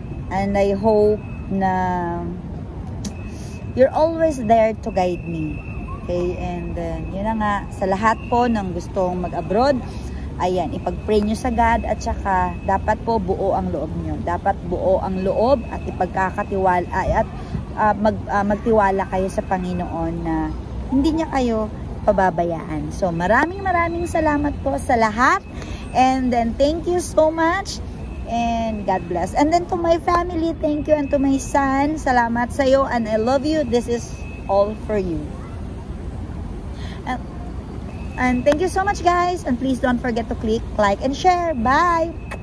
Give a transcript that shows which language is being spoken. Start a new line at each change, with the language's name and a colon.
English: And I hope na you're always there to guide me. Okay? And then
Filipino: yun na nga, sa lahat po ng gustong mag-abroad, ayan, ipag-pray nyo sa God at saka dapat po buo ang loob nyo. Dapat buo ang loob at ipagkakatiwala at magtiwala kayo sa Panginoon na hindi niya kayo pababayaan. So, maraming salamat po sa lahat.
English: And then, thank you so much. And God bless. And then, to my family, thank you. And to my son,
Filipino: salamat sa'yo.
English: And I love you. This is all for you. And thank you so much, guys. And please don't forget to click, like, and share. Bye!